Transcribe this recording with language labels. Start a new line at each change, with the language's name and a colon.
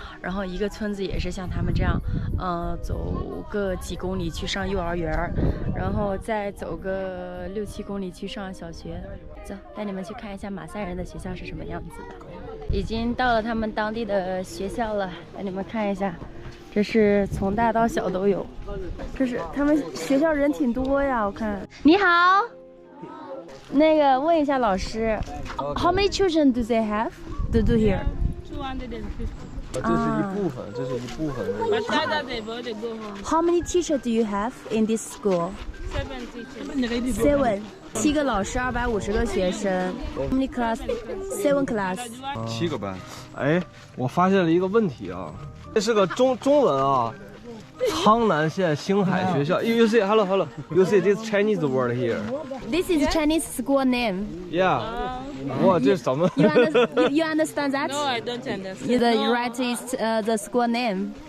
Chinese: 然后一个村子也是像他们这样，走个几公里去上幼儿园，然后再走个6、7公里去上小学。走，带你们去看一下马赛人的学校是什么样子的。已经到了他们当地的学校了，带你们看一下。这是从大到小都有，这是他们学校人挺多呀，我看。你好，那个问一下老师
English: ，How many children do they have to do here? 250.
Chinese: 这是一部分，这是一部分。
English: But that they both go home. How many teachers do you have in this school? 7 teachers.
Chinese: 7个老师，250个学生。
English: How many class? 7 class.
Chinese: 7个班。哎，我发现了一个问题啊，这是个中文啊，苍南县星海学校。
English: You see, hello. You see this Chinese word here? This is Chinese school name.
Chinese: Yeah. 哇，这怎么
English: You understand that? No, I don't understand. The right is the school name.